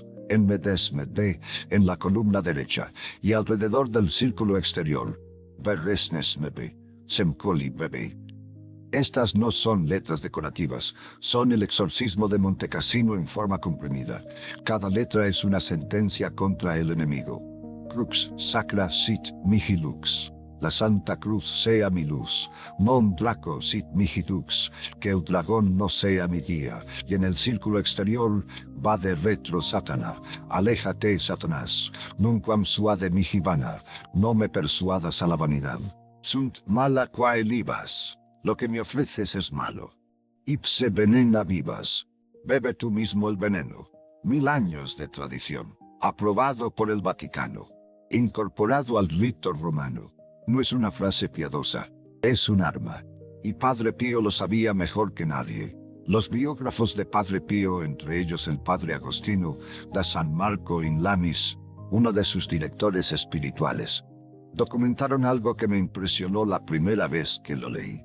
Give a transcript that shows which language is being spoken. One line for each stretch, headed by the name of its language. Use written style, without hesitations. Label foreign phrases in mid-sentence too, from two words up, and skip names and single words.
Spanish: En Medesmede, en la columna derecha, y alrededor del círculo exterior, Beresnesmebe, Semkoli Bebe. Estas no son letras decorativas, son el exorcismo de Montecassino en forma comprimida. Cada letra es una sentencia contra el enemigo.
Latin: Crux sacra sit mihi lux.
Spanish: La Santa Cruz sea mi luz,
Latin: non draco sit mihi dux,
Spanish: que el dragón no sea mi guía, y en el círculo exterior
Latin: va de retro Satana.
Spanish: Aléjate, Satanás,
Latin: nunquam suade mihi vana,
Spanish: no me persuadas a la vanidad.
Latin: Sunt mala quae libas,
Spanish: lo que me ofreces es malo.
Latin: Ipse venena vivas,
Spanish: bebe tú mismo el veneno. 1000 años de tradición, aprobado por el Vaticano, incorporado al rito romano. No es una frase piadosa, es un arma. Y Padre Pío lo sabía mejor que nadie. Los biógrafos de Padre Pío, entre ellos el Padre Agostino da San Marco in Lamis, uno de sus directores espirituales, documentaron algo que me impresionó la primera vez que lo leí.